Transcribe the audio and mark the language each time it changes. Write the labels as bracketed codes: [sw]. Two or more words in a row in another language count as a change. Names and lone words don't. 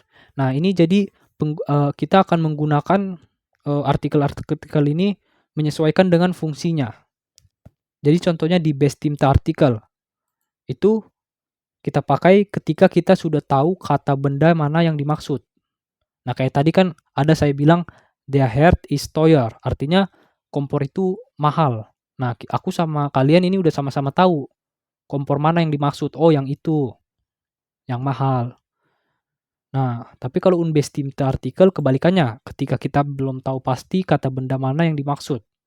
[id] Nah, ini jadi kita akan menggunakan artikel-artikel ini menyesuaikan dengan fungsinya. Jadi contohnya di [de] bestimmte Artikel, [id] itu kita pakai ketika kita sudah tahu kata benda mana yang dimaksud. Nah, kayak tadi kan ada saya bilang, [de] der Herd ist teuer, [id] artinya kompor itu mahal. Nah, aku sama kalian ini udah sama-sama tahu kompor mana yang dimaksud. Oh, yang itu, yang mahal. Nah, tapi kalau [de] unbestimmte Artikel [id] kebalikannya, ketika kita belum tahu pasti kata benda mana yang dimaksud.